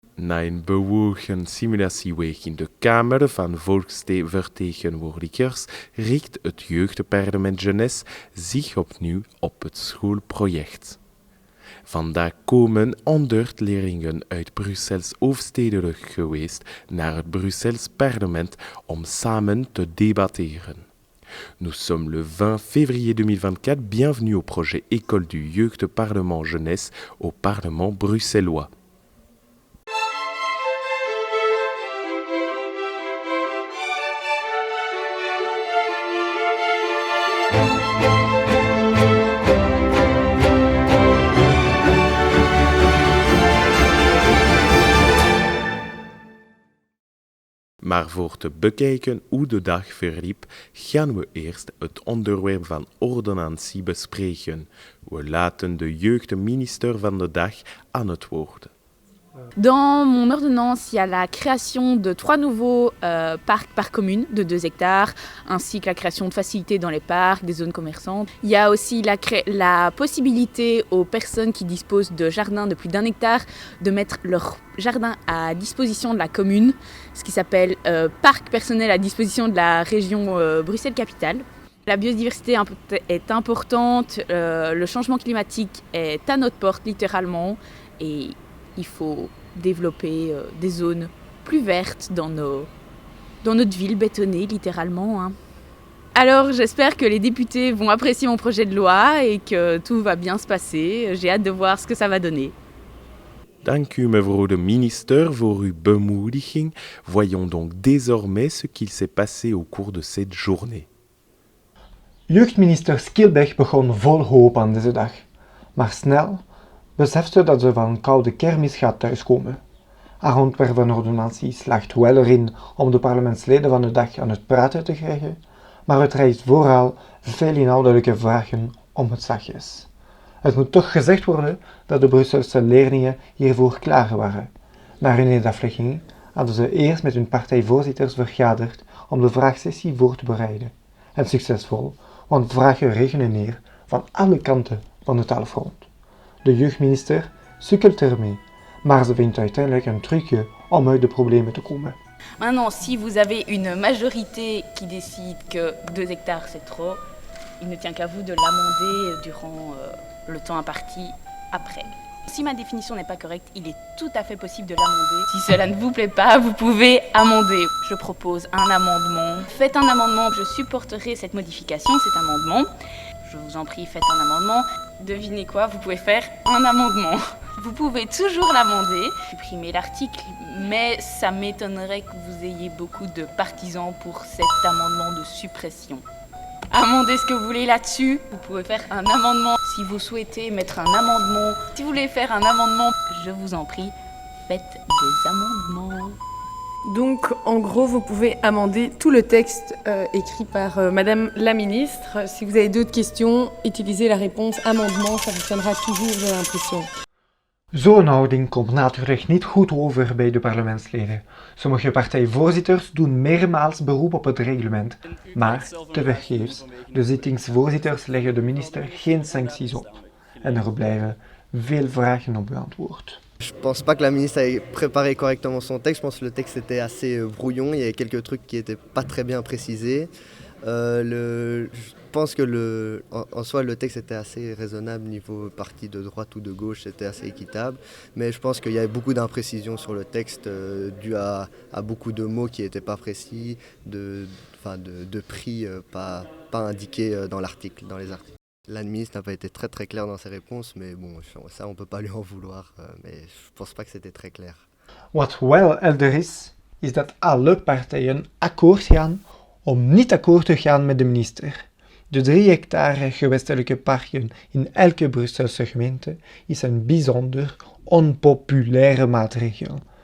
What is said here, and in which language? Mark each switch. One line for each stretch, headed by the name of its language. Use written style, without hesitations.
Dutch: Na een bewogen simulatieweg in de Kamer van Volksvertegenwoordigers richt het Jeugdparlement Jeunesse zich opnieuw op het schoolproject. Vandaag komen 100 leerlingen uit Brussels hoofdstedelijk geweest naar het Brussels parlement om samen te debatteren.
French: Nous sommes le 20 février 2024, bienvenue au projet École du Jeugdparlement Jeunesse au Parlement bruxellois.
Dutch: Maar voor te bekijken hoe de dag verliep, gaan we eerst het onderwerp van ordonnantie bespreken. We laten de jeugdminister van de dag aan het woord.
French: Dans mon ordonnance, il y a la création de 3 nouveaux parcs par commune de 2 hectares, ainsi que la création de facilités dans les parcs, des zones commerçantes. Il y a aussi la possibilité aux personnes qui disposent de jardins de plus d'1 hectare de mettre leur jardin à disposition de la commune, ce qui s'appelle parc personnel à disposition de la région Bruxelles-Capitale. La biodiversité est importante, le changement climatique est à notre porte littéralement et il faut développer des zones plus vertes dans notre ville bétonnée, littéralement. Hein. Alors j'espère que les députés vont apprécier mon projet de loi et que tout va bien se passer. J'ai hâte de voir ce que ça va donner.
Dutch: Dank u mevrouw de minister voor uw bemoediging.
French: Voyons donc désormais ce qu'il s'est passé au cours de cette journée.
Dutch: Jeugdminister Skilbeck begon vol hoop aan deze dag, maar snel beseft ze dat ze van een koude kermis gaat thuiskomen. Haar ontwerp van ordonnantie slaagt wel erin om de parlementsleden van de dag aan het praten te krijgen, maar het rijst vooral veel inhoudelijke vragen om het zachtjes. Het moet toch gezegd worden dat de Brusselse leerlingen hiervoor klaar waren. Na hun aflegging hadden ze eerst met hun partijvoorzitters vergaderd om de vraagsessie voor te bereiden. En succesvol, want vragen regenen neer van alle kanten van het taalfront. De jeugdminister sukkelt ermee, maar ze vindt uiteindelijk een trucje om uit de problemen te komen.
French: Maintenant, si vous avez une majorité qui décide que 2 hectares c'est trop, il ne tient qu'à vous de l'amender durant le temps imparti après. Si ma définition n'est pas correcte, il est tout à fait possible de l'amender. Si cela ne vous plaît pas, vous pouvez amender. Je propose un amendement. Faites un amendement, je supporterai cette modification, cet amendement. Je vous en prie, faites un amendement. Devinez quoi, vous pouvez faire un amendement. Vous pouvez toujours l'amender, supprimer l'article, mais ça m'étonnerait que vous ayez beaucoup de partisans pour cet amendement de suppression. Amendez ce que vous voulez là-dessus. Vous pouvez faire un amendement si vous souhaitez mettre un amendement. Si vous voulez faire un amendement, je vous en prie, faites des amendements. Donc, en gros, vous pouvez amender tout le texte écrit par Madame la Ministre. Si vous avez d'autres questions, utilisez la réponse amendement, ça fonctionnera toujours, j'ai l'impression.
Dutch: Zo'n houding komt natuurlijk niet goed over bij de parlementsleden. Sommige partijvoorzitters doen meermaals beroep op het reglement, maar tevergeefs. De zittingsvoorzitters leggen de minister geen sancties op. En er blijven veel vragen onbeantwoord.
French: Je pense pas que la ministre ait préparé correctement son texte. Je pense que le texte était assez brouillon. Il y avait quelques trucs qui n'étaient pas très bien précisés. Je pense que en soi le texte était assez raisonnable niveau parti de droite ou de gauche, c'était assez équitable. Mais je pense qu'il y avait beaucoup d'imprécisions sur le texte dû à beaucoup de mots qui n'étaient pas précis, de prix pas indiqués dans l'article, dans les articles. La ministre n'a pas été très très claire dans ses réponses, mais bon, ça on peut pas lui en vouloir, mais je pense pas que c'était très clair.
Dutch: Wat wel helder is dat alle partijen akkoord gaan om niet akkoord te gaan met de minister. De 3 hectare gewestelijke parken in elke Brusselse gemeente is een bijzonder onpopulaire maatregel.